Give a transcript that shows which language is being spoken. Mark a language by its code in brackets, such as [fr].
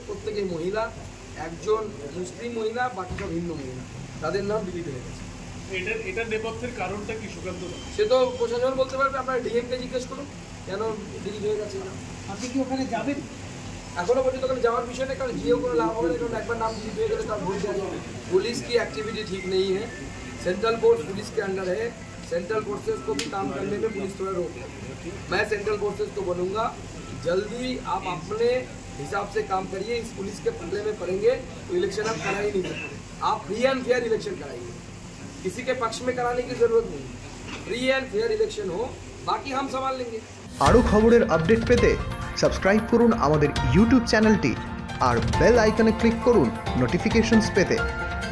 [bn] প্রত্যেকেই মহিলা, একজন মুসলিম মহিলা, বাকি সব হিন্দু মহিলা, তাদের নাম ডিলিট হয়ে গেছে। এটার নেপথ্যের কারণটা কি সুকান্ত? সে তো প্রশাসন বলতে পারবে, আপনারা ডিএমকে জিজ্ঞেস করুন কেন ডিলিট হয়ে গেছে না। আপনি কি ওখানে যাবেন? এখনো পর্যন্ত ওখানে যাওয়ার বিষয় নেই, কারণ গিয়েও কোনো লাভ হবে না, কারণ একবার নাম ডিलीट [hi] हो गए तो भूल जाएंगे। पुलिस की एक्टिविटी ठीक नहीं है, सेंट्रल फोर्स पुलिस के अंडर है, सेंट्रल फोर्सेस को भी काम करने में पुलिस थोड़ा रोक है। मैं सेंट्रल फोर्सेस को बोलूँगा जल्दी आप अपने हिसाब से काम करिए, इस पुलिस के पल्ले में पड़ेंगे तो इलेक्शन आप करा ही नहीं सकते। आप फ्री एंड फेयर इलेक्शन कराइए, किसी के पक्ष में कराने की जरूरत नहीं, फ्री एंड फेयर इलेक्शन हो, बाकी हम संभाल लेंगे। [bn] আরও খবরের আপডেট পেতে সাবস্ক্রাইব করুন আমাদের ইউটিউব চ্যানেলটি আর বেল আইকনে ক্লিক করুন নোটিফিকেশনস পেতে।